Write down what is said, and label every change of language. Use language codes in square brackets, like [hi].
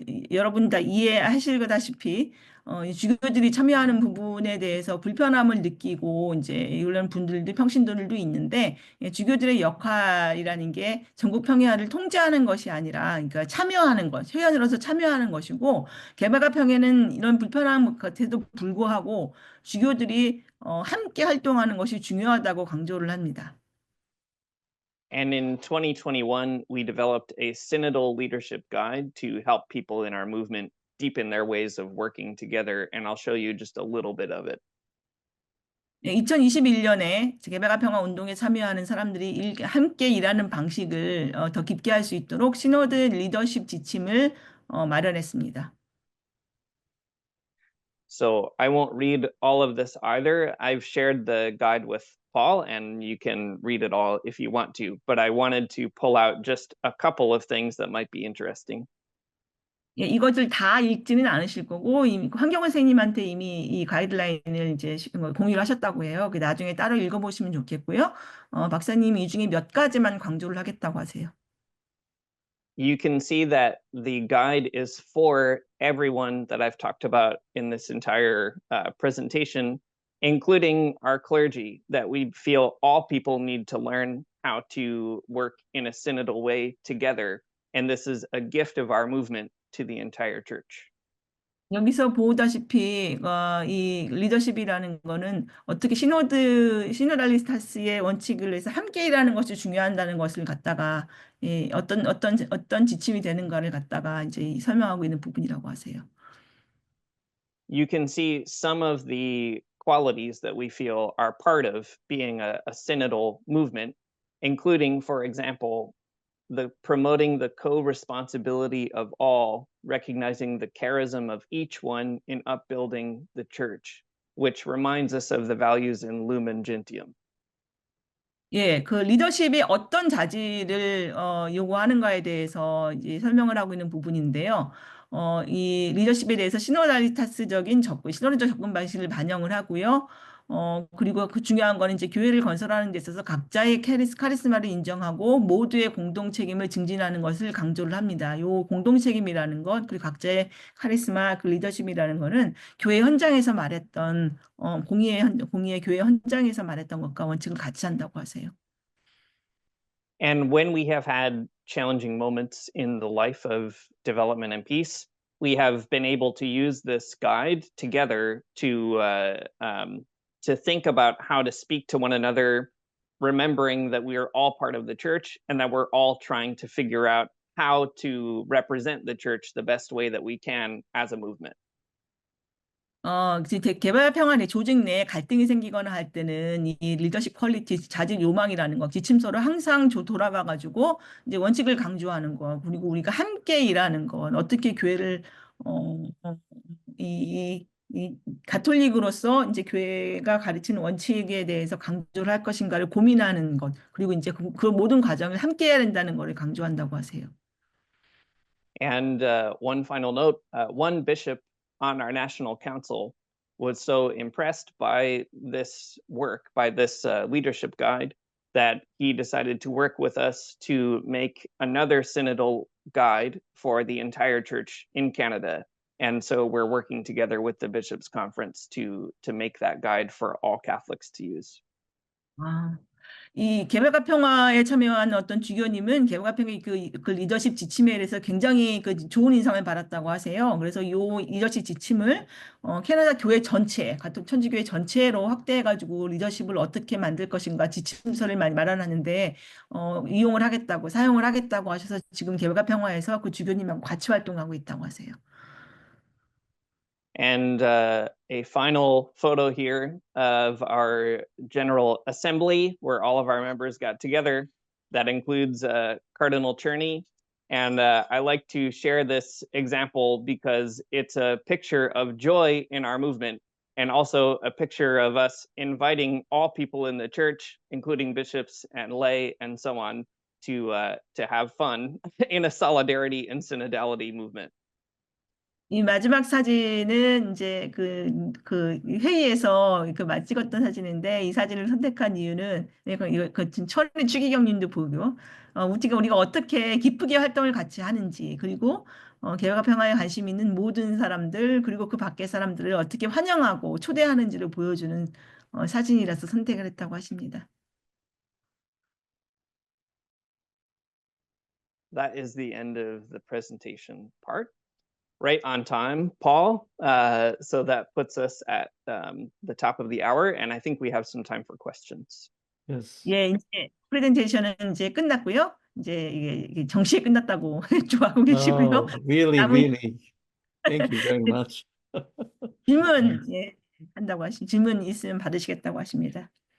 [ko] 여러분 다 이해하시다시피 이 주교들이 참여하는 부분에 대해서 불편함을 느끼고 이제 이런 분들도 평신도들도 있는데, 주교들의 역할이라는 게 전국평의회를 통제하는 것이 아니라, 그러니까 참여하는 것, 회원으로서 참여하는 것이고, 개발과 평회는 이런 불편함 같아도 불구하고 주교들이 함께 활동하는 것이 중요하다고 강조를 합니다. [en] And in 2021, we developed a synodal leadership guide to help people in our movement deepen their ways of working together. And I'll show you just a little bit of it. [ko] 2021년에 개발과 평화 운동에 참여하는 사람들이 함께 일하는 방식을 더 깊게 할 수 있도록 시노드 리더십 지침을 마련했습니다. [en] So I won't read all of this either. I've shared the guide with Paul, and you can read it all if you want to. But I wanted to pull out just a couple of things that might be interesting. [ko] 예, 이것을 다 읽지는 않으실 거고, 황경원 선생님한테 이미 이 가이드라인을 이제 공유를 하셨다고 해요. 나중에 따로 읽어보시면 좋겠고요. 박사님이 이 중에 몇 가지만 강조를 하겠다고 하세요. [en] You can see that the guide is for everyone that I've talked about in this entire presentation, including our clergy, that we feel all people need to learn how to work in a synodal way together. And this is a gift of our movement to the entire church. [ko] 여기서 보다시피 이 리더십이라는 거는 어떻게 시노달리타스의 원칙을 위해서 함께 일하는 것이 중요하다는 것을 갖다가 어떤 지침이 되는가를 갖다가 이제 설명하고 있는 부분이라고 하세요. [en] You can see some of the qualities that we feel are part of being a synodal movement, including, for example, promoting the co-responsibility of all, recognizing the charism of each one in upbuilding the church, which reminds us of the values in Lumen Gentium. [ko] 예, 그 리더십이 어떤 자질을 요구하는가에 대해서 이제 설명을 하고 있는 부분인데요. 이 리더십에 대해서 시노달리타스적인 시노리적 접근 방식을 반영을 하고요. 그리고 그 중요한 거는 이제 교회를 건설하는 데 있어서 각자의 카리스마를 인정하고 모두의 공동 책임을 증진하는 것을 강조를 합니다. 요 공동 책임이라는 것, 그리고 각자의 카리스마, 그 리더십이라는 거는 교회 현장에서 말했던, 공의의 교회 현장에서 말했던 것과 원칙을 같이 한다고 하세요. [en] And when we have had challenging moments in the life of development and peace, we have been able to use this guide together to think about how to speak to one another, remembering that we are all part of the church and that we're all trying to figure out how to represent the church the best way that we can as a movement. [ko] 개발 평화 내 조직 내에 갈등이 생기거나 할 때는 이 리더십 퀄리티, 자질 요망이라는 거, 지침서를 항상 돌아가가지고 이제 원칙을 강조하는 거, 그리고 우리가 함께 일하는 것, 어떻게 교회를 이 가톨릭으로서 이제 교회가 가르치는 원칙에 대해서 강조를 할 것인가를 고민하는 것, 그리고 이제 그 모든 과정을 함께 해야 된다는 것을 강조한다고 하세요. [en] And one final note, one bishop on our national council was so impressed by this work, by this leadership guide, that he decided to work with us to make another synodal guide for the entire church in Canada. And so we're working together with the Bishops' Conference to make that guide for all Catholics to use. [ko] 이 개발과 평화에 참여한 어떤 주교님은 개발과 평화의 그 리더십 지침에 대해서 굉장히 그 좋은 인상을 받았다고 하세요. 그래서 이 리더십 지침을 캐나다 교회 전체, 가톨릭 천주교회 전체로 확대해가지고 리더십을 어떻게 만들 것인가 지침서를 많이 마련하는데 이용을 하겠다고, 사용을 하겠다고 하셔서 지금 개발과 평화에서 그 주교님하고 같이 활동하고 있다고 하세요. [en] And a final photo here of our General Assembly, where all of our members got together. That includes Cardinal Cherney. And I like to share this example because it's a picture of joy in our movement, and also a picture of us inviting all people in the church, including bishops and lay and so on, to have fun in a solidarity and synodality movement. [ko] 이 마지막 사진은 이제 그 회의에서 찍었던 사진인데 이 사진을 선택한 이유는 철인 추기경님도 보고 우리가 어떻게 기쁘게 활동을 같이 하는지 그리고 개혁과 평화에 관심 있는 모든 사람들 그리고 그 밖의 사람들을 어떻게 환영하고 초대하는지를 보여주는 사진이라서 선택을 했다고 하십니다. [en] That is the end of the presentation part. Right on time, Paul. So that puts us at the top of the hour, and I think we have some time for questions. Yes. [ko] 예, 이제 프레젠테이션은 이제 끝났고요. 이제 이게 정시에 끝났다고 좋아하고 계시고요. [en] Oh, really, really. Thank you very much. [ko] 질문 한다고 질문 있으면 받으시겠다고 하십니다.